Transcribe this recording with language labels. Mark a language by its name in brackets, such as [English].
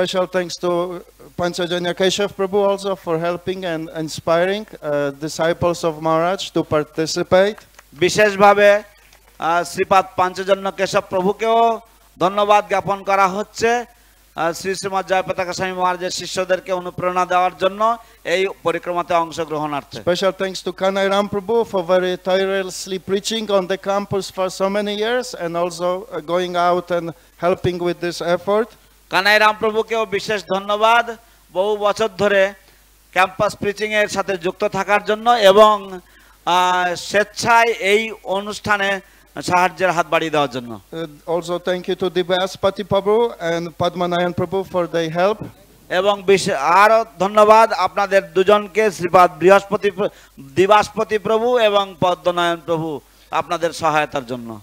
[English] Special thanks to Panchajanya Keshav Prabhu also for helping and inspiring disciples of Maharaj to participate. [Bangla] বিশেষভাবে শ্রীপাদ পাঞ্চজন্য কেশব প্রভুকেও ধন্যবাদ জ্ঞাপন করা হচ্ছে শ্রী শ্রীমৎ জয়পতাকা স্বামী মহারাজের শিষ্যদেরকে অনুপ্রেরণা দেওয়ার জন্য এই পরিক্রমাতে অংশগ্রহণার্থে। [English] Special thanks to Kanai Ram Prabhu for very tirelessly preaching on the campus for so many years and also going out and helping with this effort. [Bangla] Kanai Ram প্রভুকেও বিশেষ ধন্যবাদ বহু বছর ধরে ক্যাম্পাস প্রিচিং এর সাথে যুক্ত থাকার জন্য এবং স্বেচ্ছায় এই অনুষ্ঠানে সাহায্যের হাত বাড়িয়ে দেওয়ার জন্য। [English] Also thank you to Divaspati Prabhu and Padmanayan Prabhu for their help. [Bangla] এবং আরো ধন্যবাদ আপনাদের দুজনকে, শ্রীপাদ দিবাসপতি প্রভু এবং পদ্মনায়ন প্রভু, আপনাদের সহায়তার জন্য।